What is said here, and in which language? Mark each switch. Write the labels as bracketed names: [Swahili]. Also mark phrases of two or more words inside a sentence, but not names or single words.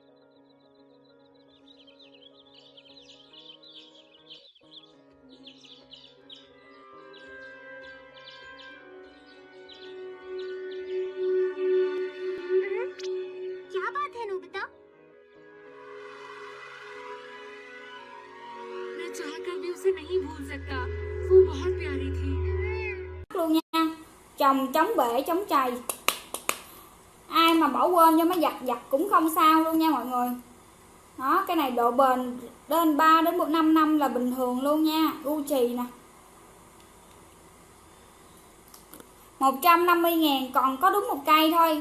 [Hindi] क्या बात है नोबिता? मैं चाहकर भी उसे नहीं भूल सकता, वो बहुत प्यारी थी। [Vietnamese] Luôn nha, chồng chống bể chống chày, ai mà bỏ quên cho máy giặt cũng không sao luôn nha mọi người. Đó, cái này độ bền đến 3 đến 5 năm là bình thường luôn nha. Gucci nè, 150.000, còn có đúng một cây thôi.